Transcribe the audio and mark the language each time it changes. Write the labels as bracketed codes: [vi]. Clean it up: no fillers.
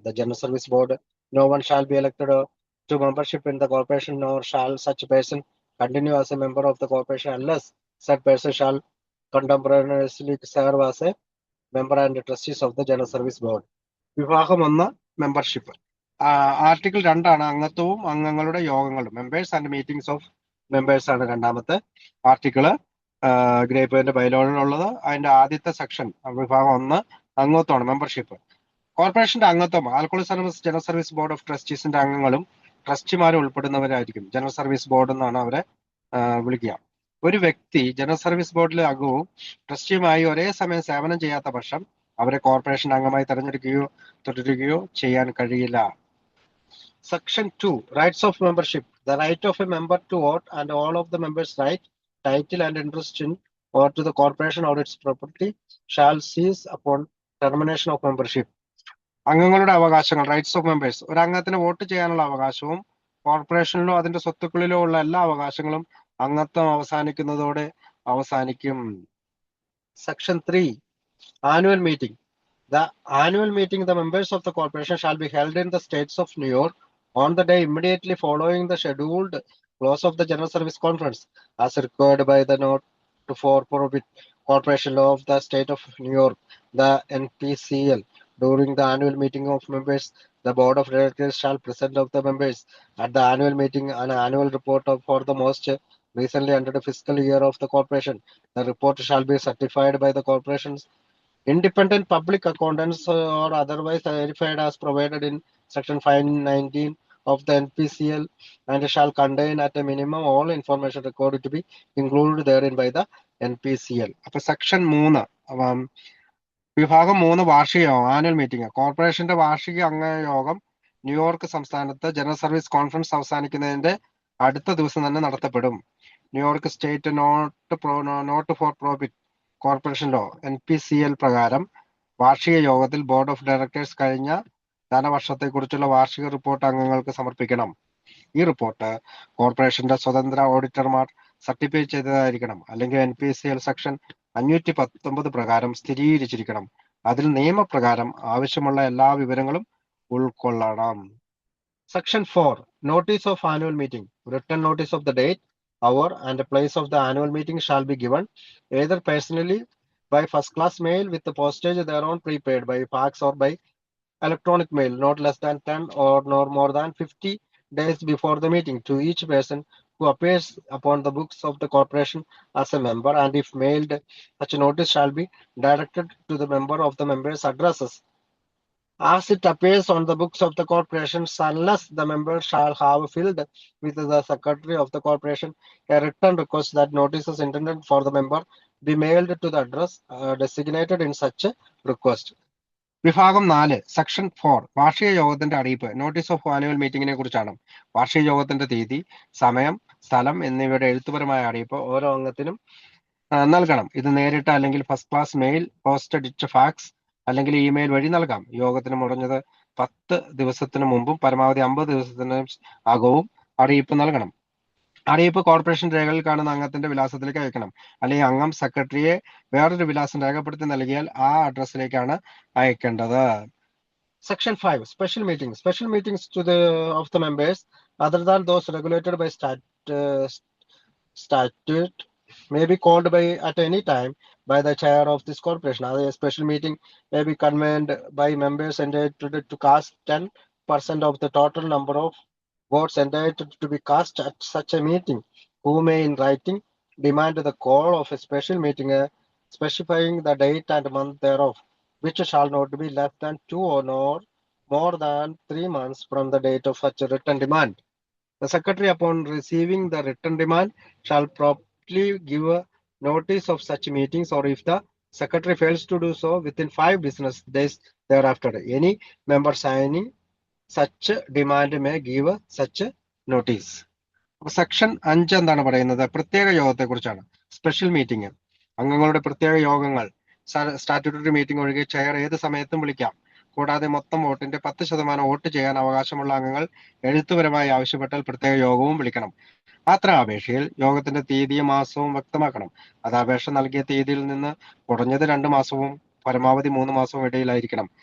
[en] The General Service Board, no one shall be elected to membership in the corporation, nor shall such person continue as a member of the corporation unless such person shall contemporaneously serve as a member and trustees of the General Service Board. [ml] വിഭാഗം 1 membership. Article 2 ആണ് അംഗത്വവും അംഗങ്ങളുടെ യോഗങ്ങളും. [en] members and meetings of members [ml] ആണ് രണ്ടാമത്തെ article ഗ്രേപ്പിന്റെ ബൈലോയിലുള്ളത്. അതിന്റെ ആദ്യത്തെ section വിഭാഗം 1 അംഗത്വമാണ്, membership. കോർപ്പറേഷന്റെ അംഗത്വം alcoholic service general service board of ട്രസ്റ്റീസിന്റെ അംഗങ്ങളും ട്രസ്റ്റിമാരും ഉൾപ്പെടുന്നവരായിരിക്കും. ജനറൽ സർവീസ് ബോർഡ് എന്നാണ് അവരെ വിളിക്കുക. ഒരു വ്യക്തി ജനറൽ സർവീസ് ബോർഡിലെ അംഗവും ട്രസ്റ്റിയുമായി ഒരേ സമയം സേവനം ചെയ്യാത്ത പക്ഷം അവരെ കോർപ്പറേഷൻ അംഗമായി തെരഞ്ഞെടുക്കുകയോ തുടരുകയോ ചെയ്യാൻ കഴിയില്ല. [en] Section 2, Rights of Membership. The right of a member to vote and all of the members' right, title and interest in or to the corporation or its property shall cease upon termination of membership. [ml] അംഗങ്ങളുടെ അവകാശങ്ങൾ, rights of members. ഒരു അംഗത്തിന് vote ചെയ്യാനുള്ള അവകാശവും കോർപ്പറേഷനിലോ അതിന്റെ സ്വത്തുക്കളിലോ ഉള്ള എല്ലാ അവകാശങ്ങളും അംഗത്വം അവസാനിക്കുന്നതോടെ അവസാനിക്കും. [en] Section 3, Annual Meeting. The annual meeting, the members of the corporation shall be held in the states of New York on the day immediately following the scheduled close of the General Service Conference, as required by the Note 4 Corporation Law of the State of New York, the NPCL. During the annual meeting of members, the Board of Directors shall present of the members at the annual meeting an annual report for the most recently ended fiscal year of the corporation. The report shall be certified by the corporation's independent public accountants or otherwise verified as provided in Section 519 of the NPCL and shall contain at a minimum all information recorded to be included therein by the NPCL. [ml] അപ്പൊ section 3 വിഭാഗം 3 വാർഷിക യോഗം, annual meeting. കോർപ്പറേഷന്റെ വാർഷിക അംഗയോഗം New York സംസ്ഥാനത്ത് general service conference അവസാനിക്കുന്നതിന്റെ അടുത്ത ദിവസം തന്നെ നടത്തപ്പെടും. New York state not for profit corporation law NPCL പ്രകാരം വാർഷിക യോഗത്തിൽ ബോർഡ് ഓഫ് ഡയറക്ടേഴ്സ് കഴിഞ്ഞ ധനവർഷത്തെക്കുറിച്ചുള്ള വാർഷിക റിപ്പോർട്ട് അംഗങ്ങൾക്ക് സമർപ്പിക്കണം. ഈ റിപ്പോർട്ട് കോർപ്പറേഷന്റെ സ്വതന്ത്ര ഓഡിറ്റർമാർ സർട്ടിഫൈ ചെയ്തതായിരിക്കണം, അല്ലെങ്കിൽ NPCL സെക്ഷൻ 519 പ്രകാരം സ്ഥിരീകരിച്ചിരിക്കണം. അതിൽ നിയമപ്രകാരം ആവശ്യമുള്ള എല്ലാ വിവരങ്ങളും ഉൾക്കൊള്ളണം. [en] Section 4, Notice of Annual Meeting. Written notice of the date, hour and place of the annual meeting shall be given either personally by first class mail with the postage thereon prepaid, by fax or by electronic mail, not less than 10 or nor more than 50 days before the meeting, to each person who appears upon the books of the corporation as a member, and if mailed, such notice shall be directed to the member of the member's addresses as it appears on the books of the corporation, unless the member shall have filled with the secretary of the corporation a written request that notices intended for the member be mailed to the address designated in such a request. [ml] വിഭാഗം 4, section 4, വാർഷിക യോഗത്തിന്റെ അറിയിപ്പ്. Notice of annual മീറ്റിംഗിനെ കുറിച്ചാണ്. വാർഷിക യോഗത്തിന്റെ തീയതി, സമയം, സ്ഥലം എന്നിവയുടെ എഴുത്തുപരമായ അറിയിപ്പ് ഓരോ അംഗത്തിനും നൽകണം. ഇത് നേരിട്ട് അല്ലെങ്കിൽ ഫസ്റ്റ് ക്ലാസ് മെയിൽ, പോസ്റ്റഡിറ്റ് ഫാക്സ് അല്ലെങ്കിൽ ഇമെയിൽ വഴി നൽകാം. യോഗത്തിന് മുടഞ്ഞത് 10 ദിവസത്തിന് മുമ്പും പരമാവധി 50 ദിവസത്തിന് അകവും അറിയിപ്പ് നൽകണം. അറിയിപ്പ് കോർപ്പറേഷൻ രേഖകളിൽ കാണുന്ന അംഗത്തിന്റെ വിലാസത്തിലേക്ക് അയക്കണം, അല്ലെങ്കിൽ അംഗം സെക്രട്ടറിയെ വേറൊരു വിലാസം രേഖപ്പെടുത്തി നൽകിയാൽ ആ അഡ്രസ്സിലേക്കാണ് അയക്കേണ്ടത്. [en] Section 5, Special Meetings. Special meetings of the members other than those regulated by statute may be called at any time by the chair of this corporation. A special meeting may be convened by members entitled to cast 10% of the total number of votes entitled to be cast at such a meeting, who may in writing demand the call of a special meeting specifying the date and month thereof, which shall not be less than 2 or more than 3 months from the date of such a written demand. The secretary, upon receiving the written demand, shall promptly give a notice of such meetings, or if the secretary fails to do so within 5 business days thereafter, any member signing such demand may give such notice. [ml] Section 5 എന്താണ് പറയുന്നത്? പ്രത്യേക യോഗത്തെ കുറിച്ചാണ്. Special meeting, അംഗങ്ങളുടെ പ്രത്യേക യോഗങ്ങൾ statutory meeting ഒഴികെ chair ഏത് സമയത്തും വിളിക്കാം. കൂടാതെ മൊത്തം വോട്ടിന്റെ 10% വോട്ട് ചെയ്യാൻ അവകാശമുള്ള അംഗങ്ങൾ എഴുത്തുപരമായി ആവശ്യപ്പെട്ടാൽ പ്രത്യേക യോഗവും വിളിക്കണം. അത്ര അപേക്ഷയിൽ യോഗത്തിന്റെ തീയതിയും മാസവും വ്യക്തമാക്കണം. അത് അപേക്ഷ നൽകിയ തീയതിയിൽ നിന്ന് കുറഞ്ഞത് 2 മാസവും പരമാവധി 3 മാസവും ഇടയിലായിരിക്കണം.